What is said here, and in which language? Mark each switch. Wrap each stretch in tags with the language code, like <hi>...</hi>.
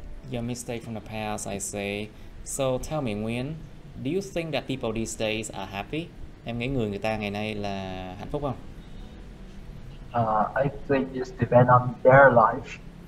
<en>Your mistake from the past, I say. So tell me, Nguyên, do you think that people these days are happy?</en> <vi>Em nghĩ người ta ngày nay là hạnh phúc không?</vi> <en>I think it depends on their life.</en>